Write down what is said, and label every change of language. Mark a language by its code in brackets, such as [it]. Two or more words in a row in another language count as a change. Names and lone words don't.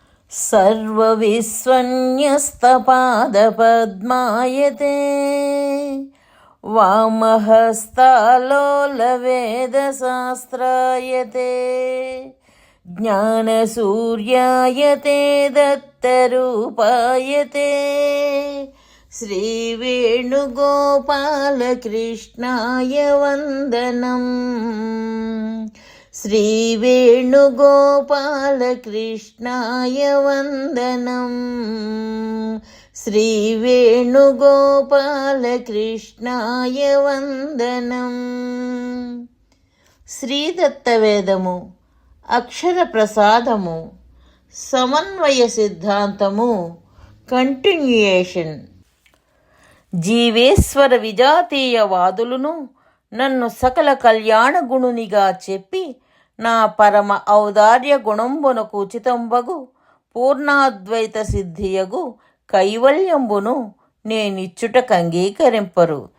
[sa] सर्वविश्वन्यस्तपादपद्मायते वामहस्तालोलवेदशास्त्रायते ज्ञानसूर्यायते दत्तरूपायते श्रीवेणुगोपालकृष्णाय वन्दनम्। श्रीवेणुगोपालकृष्णाय वन्दनम्। श्रीवेणुगोपालकृष्णाय वन्दनम्। [te] శ్రీదత్తవేదము అక్షర ప్రసాదము సమన్వయ సిద్ధాంతము కంటిన్యూయేషన్. జీవేశ్వర విజాతీయవాదులను నన్ను సకల కళ్యాణ గుణునిగా చెప్పి నా పరమ ఔదార్య గుణంబునకు ఉచితంబగు పూర్ణాద్వైత సిద్ధియగు కైవల్యంబును నేనిచ్చుటకంగీకరింపరు.